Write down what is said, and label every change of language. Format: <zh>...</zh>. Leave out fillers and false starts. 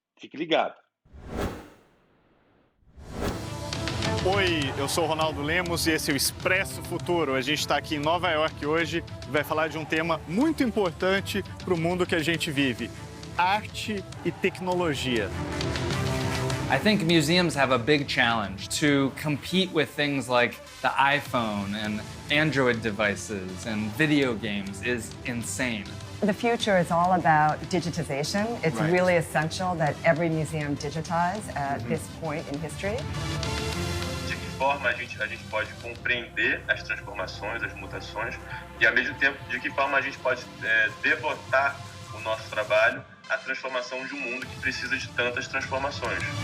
<pt>Fique ligado! Oi, eu sou o Ronaldo Lemos e esse é o Expresso Futuro. A gente está aqui em Nova York hoje e vai falar de um tema muito importante para o mundo que a gente vive: arte e tecnologia.</pt> <en>I think museums have a big challenge to compete with things like the iPhone and Android devices and video games is insane. The future is all about digitization. It's Right. really essential that every museum digitize at this point in history.</en> <pt>De que forma a gente pode compreender as transformações, as mutações, e ao mesmo tempo de que forma a gente pode devotar o nosso trabalho à transformação de um mundo que precisa de tantas transformações.</pt>